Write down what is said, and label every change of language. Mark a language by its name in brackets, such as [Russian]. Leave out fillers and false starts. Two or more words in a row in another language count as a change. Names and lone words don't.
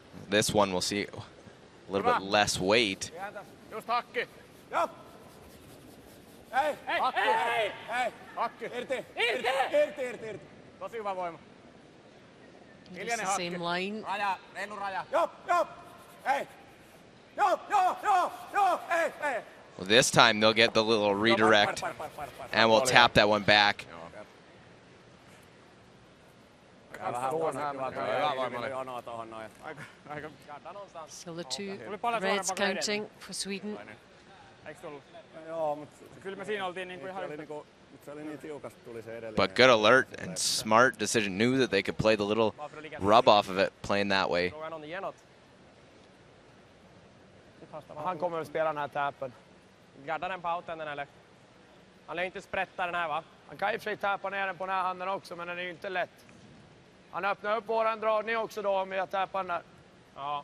[English] this one we'll see a little bit less weight. [Finnish] Just hakki. Joo. Ei, hakki. Ei, Hakki. irti. Irti. Tosi hyvä voima. [English] It's the same line. [Finnish] Raja, reilu raja. Joo. Ei. Joo. Ei. [English] Well, this time they'll get the little redirect, and we'll tap that one back. Still the two reds counting for Sweden. [Finnish] Joo, mutta kyllä me siinä oltiin niinku ihan se oli niin tiukasti tuli se edellinen. [English] But good alert and smart decision. Knew that they could play the little rub off of it, playing that way. [Swedish] Han kommer att spela den här tappen. Garda den på outhanden eller? Han lär inte sprätta den här va? Han kan i och för sig tappa ner den på den här handen också, men den är ju inte lätt. Han öppnar upp våran dragning också då om jag tappar den där. Ja.